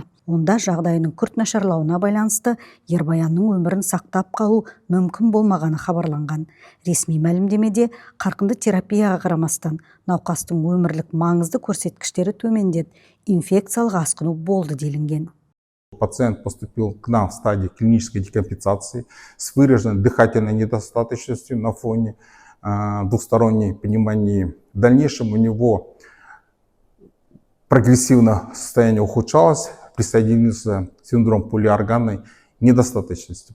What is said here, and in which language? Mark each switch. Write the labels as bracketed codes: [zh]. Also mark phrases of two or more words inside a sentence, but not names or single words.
[kk] Онда жағдайының күрт нашарлауына байланысты Ербаянның өмірін сақтап қалу мүмкін болмағаны хабарланған. Ресми мәлімдемеде қарқынды терапияға қарамастан науқастың өмірлік маңызды көрсеткіштері төмендеді, инфекциялық асқыну болды делінген. [ru] Пациент поступил к нам в стадии клинической декомпенсации с выраженной дыхательной недостаточностью на фоне двухсторонней пневмонии. В дальнейшем у него прогрессивно состояние ухудшалось, присоединился синдром полиорганной недостаточности.